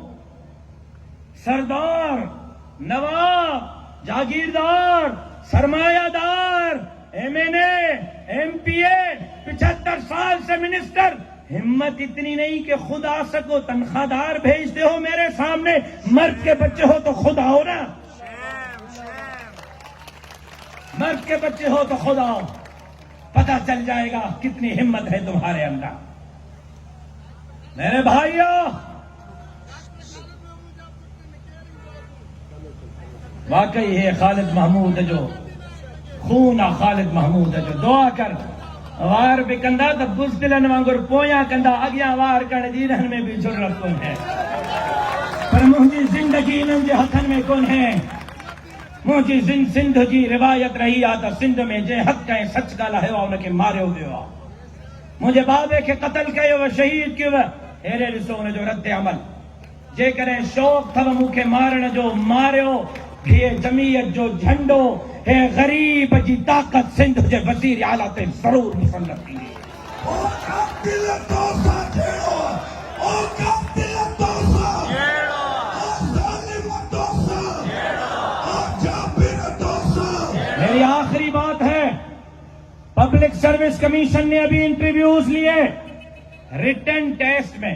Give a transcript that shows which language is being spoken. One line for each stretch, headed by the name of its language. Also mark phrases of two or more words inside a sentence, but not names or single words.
Urdu: سردار، نواب، جاگیردار، سرمایہ دار، MNA، MPA، 75 سال سے منسٹر، ہمت اتنی نہیں کہ خود آ سکو، تنخواہ دار بھیجتے ہو میرے سامنے، مرد کے بچے ہو تو خود آؤ نا، مرد کے بچے ہو تو خود آؤ، پتہ چل جائے گا کتنی ہمت ہے تمہارے اندر۔
Saraiki: میرے بھائیوں، واقعی ہے خالد محمود جو خون خالد محمود جو دعا کر وار بکندا تو بزدلن وانگر پویا کندا اگیا وار کر دیرہن میں بھی جرت کون ہے۔
Sindhi: मुंहिंजी ज़िंदगी इन्हनि जे हथनि में कोन्हे। मुंहिंजी सिंध जी रिवायत रही आहे त सिंध में जंहिं हक़ ऐं सच ॻाल्हायो आहे उनखे मारियो वियो आहे। मुंहिंजे बाबे खे क़तल कयो, शहीद कयो। हेरे ॾिसो हुनजो रद्द अमल। जेकॾहिं शौक़ अथव मूंखे मारण जो, मारियो। हे जमीयत जो झंडो, हे ग़रीब जी ताक़त सिंध जे वज़ीर आला ते ज़रूर मुसल्लत थींदी।
Urdu: میری آخری بات ہے,
English: public service commission
Urdu: نے ابھی انٹرویوز لیے
English: written test
Urdu: میں.